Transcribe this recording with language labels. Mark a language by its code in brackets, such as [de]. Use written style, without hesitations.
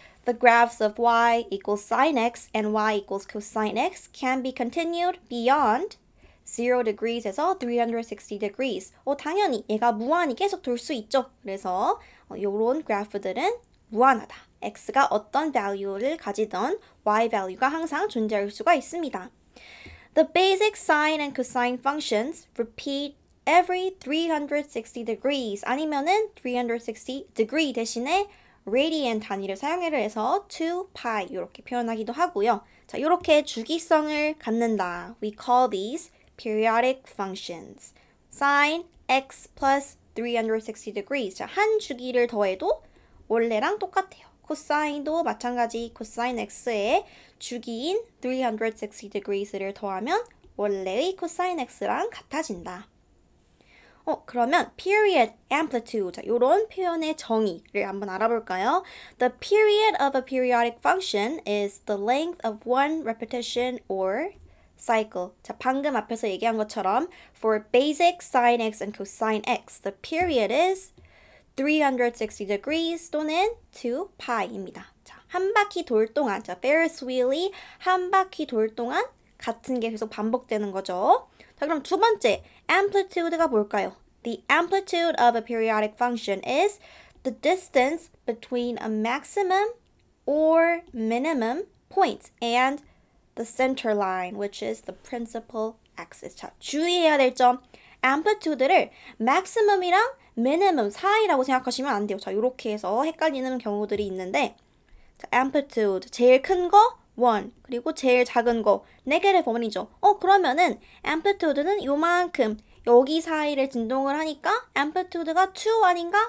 [en] The graphs of y equals sin x and y equals cosine x can be continued beyond 0 degrees에서 360 degrees. [ko] 당연히 얘가 무한히 계속 돌 수 있죠. 그래서 요런 그래프들은 무한하다. x가 어떤 value를 가지던 y value가 항상 존재할 수가 있습니다. [en] The basic sine and cosine functions repeat every 360 degrees [ko] 아니면은 360 degree 대신에 radian 단위를 사용을 해서 2pi 이렇게 표현하기도 하고요. 자, 이렇게 주기성을 갖는다. [en] We call these periodic functions. Sine x plus 360 degrees. [ko] 자, 한 주기를 더해도 원래랑 똑같아요. 코사인도 마찬가지 코사인 x의 주기인 360 degrees를 더하면 원래의 코사인 x랑 같아진다. 그러면 period, amplitude, 자, 요런 표현의 정의를 한번 알아볼까요? [en] The period of a periodic function is the length of one repetition or cycle. [ko] 자, 방금 앞에서 얘기한 것처럼 [en] for basic sin x and cosine x, the period is 360 degrees [ko] 또는 2pi입니다. 자, 한 바퀴 돌 동안, 자, Ferris wheel이 한 바퀴 돌 동안 같은 게 계속 반복되는 거죠. 자, 그럼 두 번째, amplitude가 뭘까요? [en] The amplitude of a periodic function is the distance between a maximum or minimum point and the center line, which is the principal axis. [ko] 자, 주의해야 될 점, amplitude를 maximum이랑 minimum 사이라고 생각하시면 안 돼요. 자, 이렇게 해서 헷갈리는 경우들이 있는데, 자, amplitude, 제일 큰 거, 1, 그리고 제일 작은 거, negative 1이죠. 그러면은 amplitude는 요만큼, 여기 사이를 진동을 하니까 amplitude가 2 아닌가?